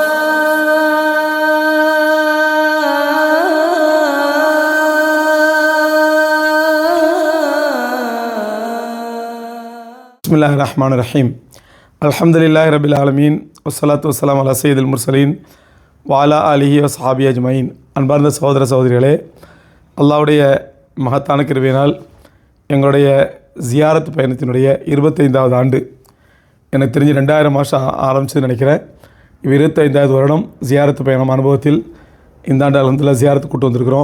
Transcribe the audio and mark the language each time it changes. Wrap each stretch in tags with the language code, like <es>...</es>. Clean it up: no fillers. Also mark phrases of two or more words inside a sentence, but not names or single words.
<ar>بسم الله الرحمن الرحيم. الحمد لله رب العالمين والصلاة والسلام على سيد المرسلين وعلى آله وصحابه أجمعين.</ar> <ta>அன்பார்ந்த சகோதர சகோதரிகளே, அல்லாஹ்வுடைய மகத்தான கிருபையினால் எங்களுடைய ஜியாரத் பயணத்தினுடைய 25வது ஆண்டு, எனக்கு தெரிஞ்சு 2000 மாதம் ஆரம்பிச்சதுன்னு நினைக்கிறேன். 25வது வருடம் ஜியாரத்து பயணம் அனுபவத்தில் இந்த ஆண்டு அல்ஹம்துலில்லாஹ் ஜியாரத்து கூட்டு வந்திருக்கிறோம்.</ta>